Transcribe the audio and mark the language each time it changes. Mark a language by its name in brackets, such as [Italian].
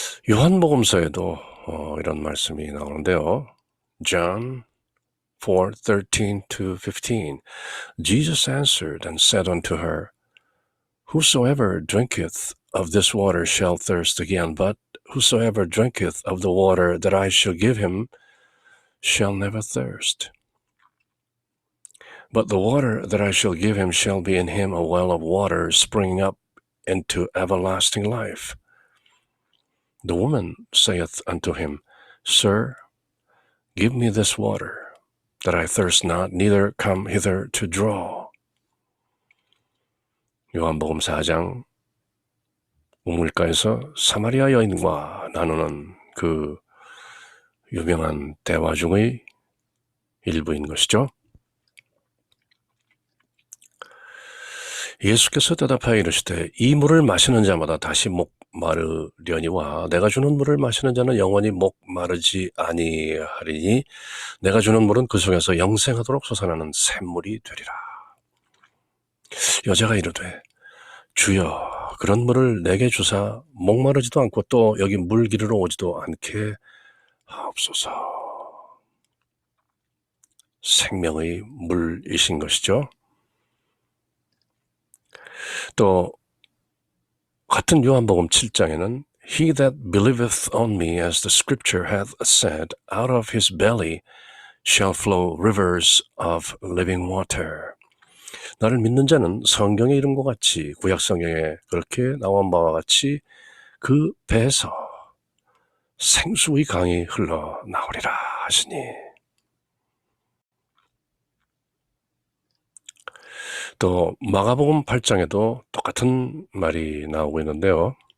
[Korean] 요한복음서에도 이런 말씀이 나오는데요. [English] John 4:13-15 Jesus answered and said unto her, Whosoever drinketh of this water shall thirst again, but whosoever drinketh of the water that I shall give him shall never thirst. But the water that I shall give him shall be in him a well of water springing up into everlasting life. The woman saith unto him, Sir, give me this water, that I thirst not, neither come hither to draw. [Korean] 요한복음 4장 우물가에서 사마리아 여인과 나누는 그 유명한 대화 중의 일부인 것이죠. 예수께서 대답하여 이르시되 이 물을 마시는 자마다 다시 목 마르려니와 내가 주는 물을 마시는 자는 영원히 목 마르지 아니하리니 내가 주는 물은 그 속에서 영생하도록 솟아나는 샘물이 되리라. 여자가 이르되 주여 그런 물을 내게 주사 목마르지도 않고 또 여기 물 기르러 오지도 않게 하옵소서. 생명의 물이신 것이죠. 또 같은 요한복음 7장에는 [English] He that believeth on me, as the scripture hath said, out of his belly shall flow rivers of living water. [Korean] 나를 믿는 자는 성경에 이른 것 같이 구약 성경에 그렇게 나온 바와 같이 그 배에서 생수의 강이 흘러나오리라 하시니 또 마가복음 8장에도 똑같은 말이 나오고 있는데요.